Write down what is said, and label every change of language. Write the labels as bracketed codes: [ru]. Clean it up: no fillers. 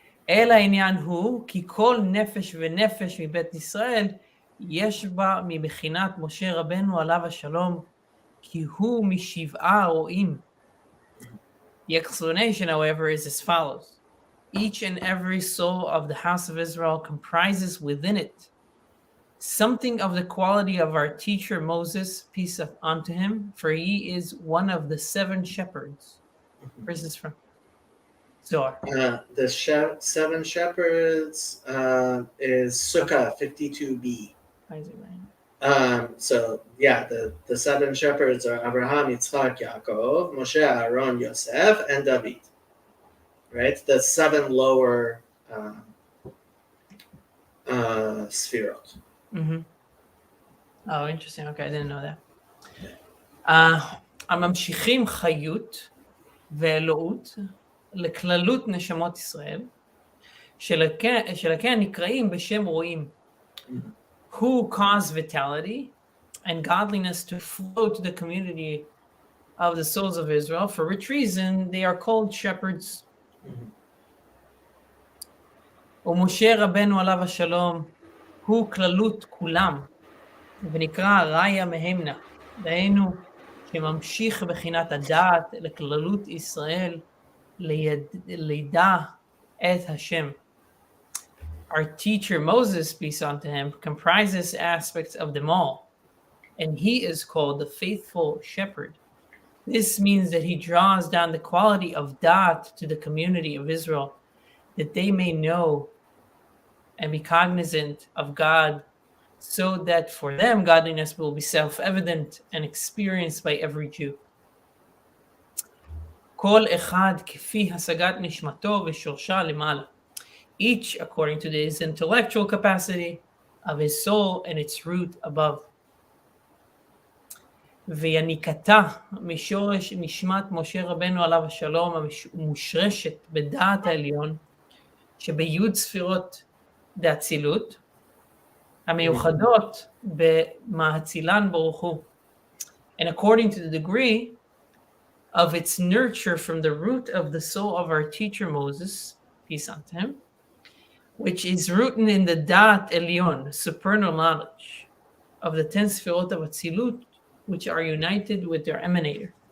[he] אלא העניין הוא, כי כל נפש ונפש מבית ישראל, יש בה מבחינת משה רבנו עליו השלום, כי הוא משבעה רועים. [en] The explanation, however, is as follows. Each and every soul of the house of Israel comprises within it something of the quality of our teacher Moses, peace unto him, for he is one of the 7 shepherds. Where's this from? Zohar. The 7 shepherds is Sukkah 52b. So yeah, the 7 shepherds are Abraham, Yitzchak, Yaakov, Moshe, Aaron, Yosef, and David. Right, the 7 lower sphirot. Mm-hmm. Oh, interesting. Okay, I didn't know that. [he] הממשיכים חיות ואלוהות לכללות נשמות ישראל, שלכן נקראים בשם רואים. [en] Who cause vitality and godliness to flow to the community of the souls of Israel, for which reason they are called shepherds. [he] ומשה רבנו עליו השלום הוא כללות כולם, ונקרא ראיה מהמנה, דהיינו שממשיך בחינת הדעת לכללות ישראל לידע את השם. [en] Our teacher Moses, peace unto him, comprises aspects of them all, and he is called the faithful shepherd. This means that he draws down the quality of Da'at to the community of Israel, that they may know and be cognizant of God, so that for them godliness will be self-evident and experienced by every Jew. [he] כל אחד כפי השגת נשמתו ושורשה למעלה. [en] Each according to his intellectual capacity of his soul and its root above. [he] ויניקתה משורש נשמת משה רבנו עליו השלום המושרשת בדעת העליון, שביוד ספירות דאצילות, המיוחדות במאצילן ברוך הוא. [en] And according to the degree of its nurture from the root of the soul of our teacher Moses, peace unto him, which is rooted in the Da'at Elyon, supernal knowledge, of the 10 Sfirot of Atzilut, which are united with their emanator.